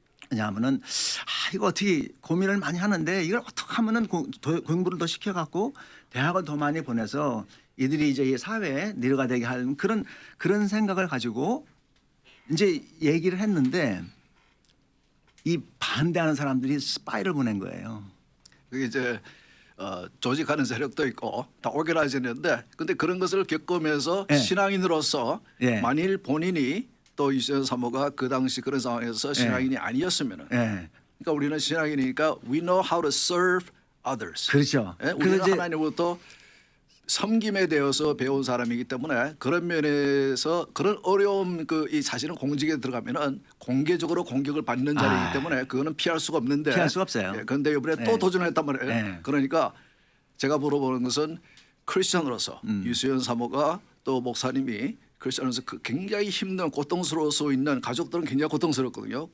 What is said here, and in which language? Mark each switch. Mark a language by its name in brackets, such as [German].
[Korean] 왜냐하면은 이거 어떻게 고민을 많이 하는데 이걸 어떻게 하면은 공부를 더 시켜갖고 대학을 더 많이 보내서 이들이 이제 이 사회에 리더가 되게 하는 그런 생각을 가지고 이제 얘기를 했는데 이 반대하는 사람들이 스파이를 보낸 거예요. 그게 이제 조직하는 세력도 있고 다 오게라이즈했는데 근데 그런 것을 겪으면서 예. 신앙인으로서 예. 만일 본인이 또 유수연 사모가 그 당시 그런 상황에서 신앙인이 아니었으면은 예. 그러니까 우리는 신앙이니까 [English] we know how to serve others. [Korean] 그렇죠. 예? 우리는 하나님으로부터 섬김에 대해서 배운 사람이기 때문에 그런 면에서 그런 어려움 이 사실은 공직에 들어가면은 공개적으로 공격을 받는 자리이기 때문에 그거는 피할 수가 없는데 피할 수가 없어요. 그런데 이번에 또 도전했단 말이에요. 네. 그러니까 제가 물어보는 것은 크리스천으로서 유수연 사모가 또 목사님이 크리스천으로서 굉장히 힘든 고통스러울 수 있는 가족들은 굉장히 고통스럽거든요.